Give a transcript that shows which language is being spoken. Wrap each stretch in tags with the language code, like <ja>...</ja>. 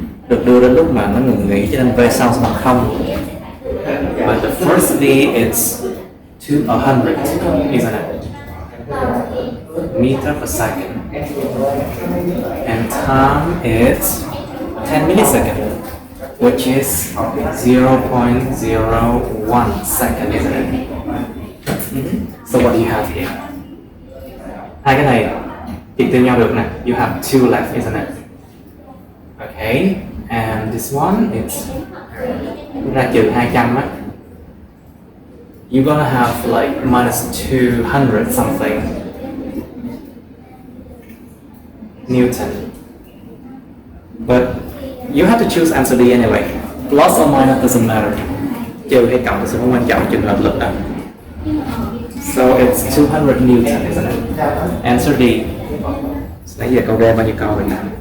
<vi>Được đưa đến lúc mà nó ngừng nghỉ, cho nên V sau sẽ bằng 0.</vi> <en>But the first V is 100, isn't it? Meter per second. And time is 10 milliseconds, which is 0.01 second, isn't it? So what do you have here?</en> <vi>Hai cái này tiếp theo nhau được nè.</vi> <en>You have two left, isn't it? Okay, and this one is</en> <vi>ra trừ 200 á.</vi> <en>You're gonna have like minus 200 something Newton. But you have to choose answer D anyway. Plus or minus doesn't matter.</en> <vi>Trừ hay cộng thì sẽ không quan trọng trường hợp lực đó.</vi> <en>So it's 200 Newton, isn't it? Answer D.</en> <vi>Nãy giờ câu ra bao nhiêu câu rồi nè?</vi>